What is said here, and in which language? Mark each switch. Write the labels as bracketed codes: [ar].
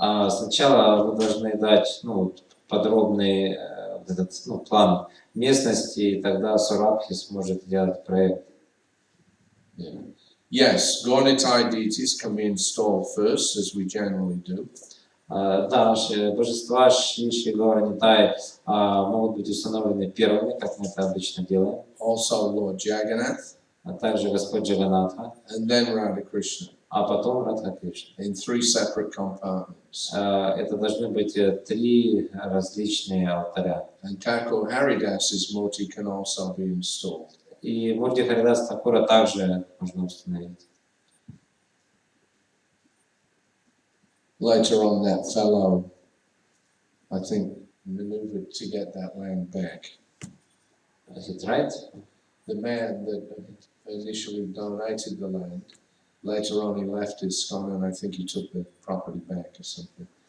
[ru] сначала вы должны дать подробный план местности, и тогда Сурабхи сможет делать проект. [en] Yeah. Yes, Gaura-Nitai deities can be installed first, as we generally do. [ru] Да, наши божества Шри Гаура-Нитай могут быть установлены первыми, как мы это обычно делаем. [en] Also Lord Jagannath, [ru] А также Господь Джаганатха, [en] and then Radha Krishna [ru] а потом Радха Кришна. [en] in 3 separate compartments. [ru] Это должны быть 3 различные алтаря. [en] And Thakur Haridas's murti can also be installed. [ru] И Мурти Харидаса Такура также можно установить. [en] Later on, that fellow, I think, maneuvered to get that land back. Is it right? The man that initially donated the land, later on he left ISKCON, and I think he took the property back or something.